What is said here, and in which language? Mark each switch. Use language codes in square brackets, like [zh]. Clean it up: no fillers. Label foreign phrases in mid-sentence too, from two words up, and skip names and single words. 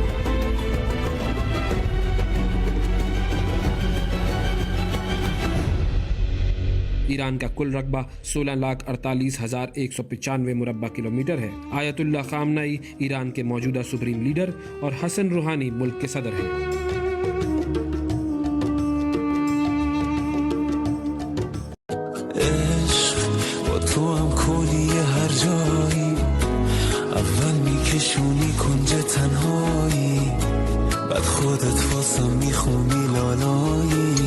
[ur] ایران کا کل رقبہ 16,48,195 مربع کلومیٹر ہے۔ آیت اللہ خامنئی ایران کے موجودہ سپریم لیڈر اور حسن روحانی ملک کے صدر ہیں۔ [fa] میکشونی کنج تنهایی بعد خودت واسم میخونی لالایی